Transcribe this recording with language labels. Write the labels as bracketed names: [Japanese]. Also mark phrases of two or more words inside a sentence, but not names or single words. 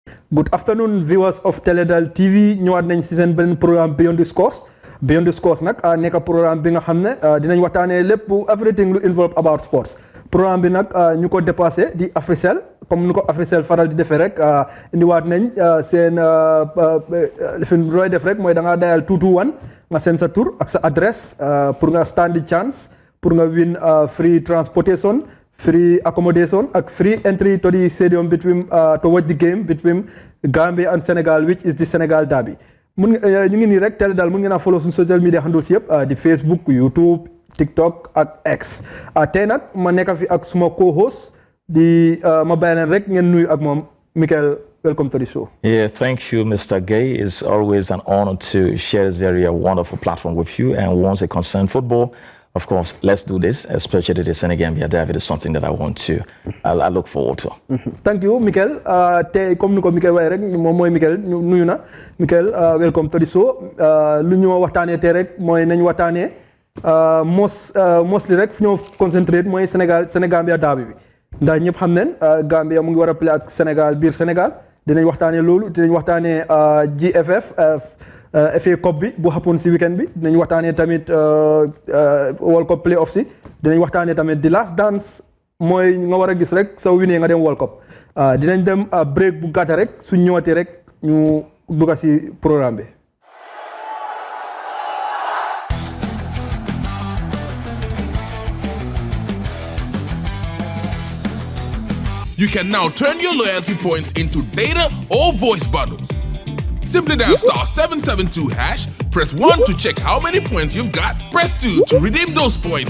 [English] Good afternoon, viewers of Teledal TV. [Wolof] ñëwaat nañ ci seen benn programme Beyond the Scores. Beyond the Scores nag nekk programme bi nga xam ne dinañ waxtaanee lépp everything lu [English] involve about sports. [Wolof] Programme bi nag ñu ko dépassé di Africell [French] comme ni [Wolof] ko Africell faral di defee rek indiwaat nañ seen fi looy def rek mooy da ngaa dayal 221 nga seen sa tur ak sa adresse pour nga [English] stand the chance [Wolof] pour nga [English] win free transportation. Free accommodation and free entry to the stadium to watch the game between Gambia and Senegal, which is the Senegal Derby. [Wolof] ñu ngi nii rek teel daal mun ngeen a follow suñu [English] social media handles [Wolof] yëpp di Facebook, YouTube, TikTok ak X. Tey nag ma nekk fi ak suma co-host di ma bàyyi leen rek ngeen nuyu ak moom Michael. [English] Welcome to the show. Yeah, thank you, Mr. Gay. It's always an honor to share this very wonderful platform with you. And once it concerns football, of course, let's do this, especially the Senegambia Derby. Is something that I look forward to. Thank you, Michael. [Wolof] Tey [French] comme ni [Wolof] ko Michael waxee rek moom mooy Michael nuyu na Michael [English] welcome to the show. [Wolof] Lu ñu waxtaanee tey rek mooy nañ waxtaanee mostly rek fu ñoo concentrate mooy Senegambia Derby bi ndax ñëpp xam nañ Gambia mu ngi war a play ak Sénégal biir Sénégal dinañ waxtaanee loolu dinañ waxtaanee GFF. FA Cup bi bu happen si weekend bi dinañ waxtaanee tamit World Cup playoffs si dinañ waxtaanee tamit [English] the last dance [Wolof] mooy nga war a gis rek soo winee nga dem World Cup dinañ dem break bu gàtta rek suñ ñëwaatee rek ñu dugg si programme bi. [English] You can now turn your loyalty points into data or voice bundles. Simply dial *772#, press 1 to check how many points you've got, press 2 to redeem those points.